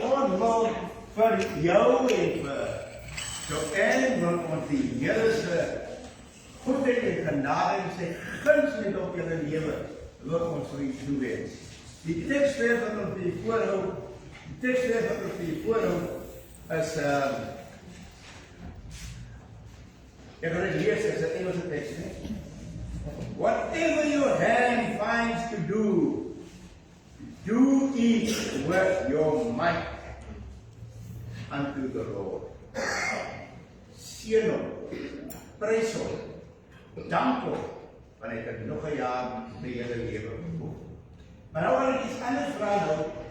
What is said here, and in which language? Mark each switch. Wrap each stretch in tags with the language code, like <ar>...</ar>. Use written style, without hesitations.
<af>Ongelooflijk vir jou en vir Joanne wil ons die Here se goedheid en genade en sy guns net op julle lewe wil ons vir u toewens. Die teksvers wat ons vir u voorhou, is ek gaan dit lees as 'n Engelse teks, né?</af> <en>Whatever your hand finds to do, do it with your might unto the Lord.</en> <af>Seën hom, prys hom, dank hom, want hy het nog 'n jaar by julle lewe gevoeg. Maar nou wil ek iets anders vra nou.</af>